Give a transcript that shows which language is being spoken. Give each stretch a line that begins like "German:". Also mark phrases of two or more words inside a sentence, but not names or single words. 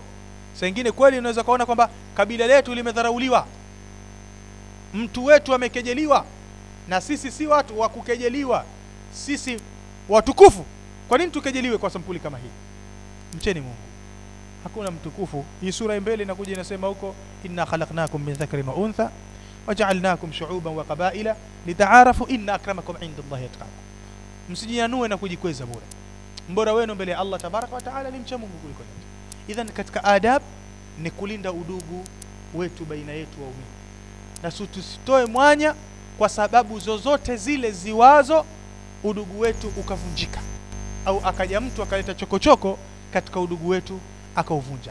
Swahili: Sengine kweli unaweza kuona kwamba kabila letu limedharauliwa, mtu wetu amekejeliwa, na sisi si watu wa kukejeliwa, sisi watukufu. Kwa nini tukejeliwe kwa sampuli kama hii? Mcheni Mungu, hakuna mtukufu. Hii sura mbele inakuja inasema huko,
Arabic: إنا خلقناكم من ذكر وأنثى وجعلناكم شعوبا وقبائل لتعارفوا إن أكرمكم عند الله أتقاكم.
Swahili: Msijianue na kujikweza bure. Mbora wenu mbele ya Allah
Arabic: تبارك وتعالى
Swahili: ni mcha Mungu kuliko yote. Idhan katika adab ni kulinda udugu wetu baina yetu waumini, na tusitoe mwanya kwa sababu zozote zile ziwazo udugu wetu ukavunjika, au akaja mtu akaleta chokochoko katika udugu wetu akauvunja.